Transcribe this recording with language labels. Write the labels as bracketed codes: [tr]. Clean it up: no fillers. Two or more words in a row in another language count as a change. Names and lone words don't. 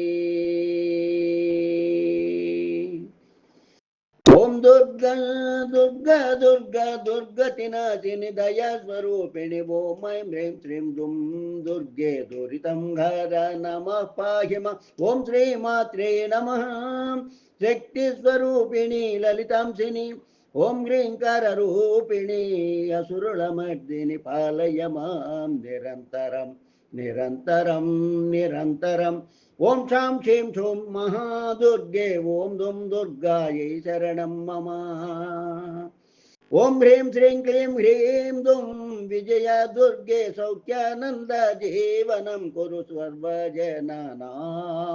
[sa] ओम दुर्गा दुर्गा दुर्गा दुर्गतिनाशिनि दया स्वरूपिणि ओम ऐं ह्रीं श्रीं दुं दुर्गे दुरितं हर नमः पाहि मां ओम श्री मात्रे नमः शक्ति स्वरूपिणि ललितांशिनि ఓం హ్రీంకరూపిణి అసురులమర్దిని పాలయ మాం నిరంతరం నిరంతరం నిరంతరం. ఓం శాం శీం శూం మహాదుర్గే ఓం దుం దుర్గాయై శరణం మమ. ఓం హ్రీం శ్రీం క్లీం హ్రీం దుం విజయ దుర్గే సౌఖ్యానంద జీవనం కురు సర్వజనానాం.